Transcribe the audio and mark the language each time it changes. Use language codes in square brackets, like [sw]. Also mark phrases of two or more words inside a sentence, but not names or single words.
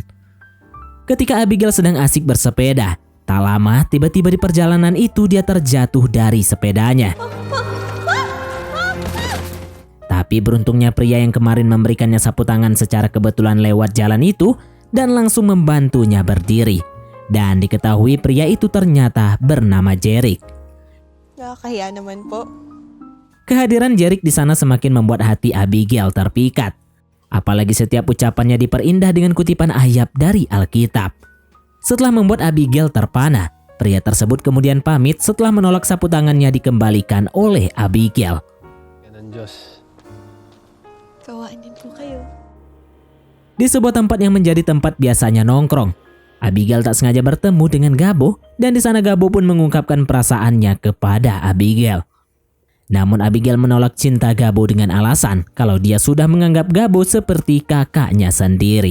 [id] Ketika Abigail sedang asik bersepeda, tak lama tiba-tiba di perjalanan itu dia terjatuh dari sepedanya. Tapi beruntungnya pria yang kemarin memberikannya sapu tangan secara kebetulan lewat jalan itu dan langsung membantunya berdiri. Dan diketahui pria itu ternyata bernama Jerick. [tl] Nakakahiya naman po. [id] Kehadiran Jerick di sana semakin membuat hati Abigail terpikat. Apalagi setiap ucapannya diperindah dengan kutipan ayat dari Alkitab. Setelah membuat Abigail terpana, pria tersebut kemudian pamit setelah menolak sapu tangannya dikembalikan oleh Abigail. [tl] Yan ang Diyos. Kawaan din po kayo. [id] Di sebuah tempat yang menjadi tempat biasanya nongkrong, Abigail tak sengaja bertemu dengan Gabo dan di sana Gabo pun mengungkapkan perasaannya kepada Abigail. Namun Abigail menolak cinta Gabo dengan alasan kalau dia sudah menganggap Gabo seperti kakaknya sendiri.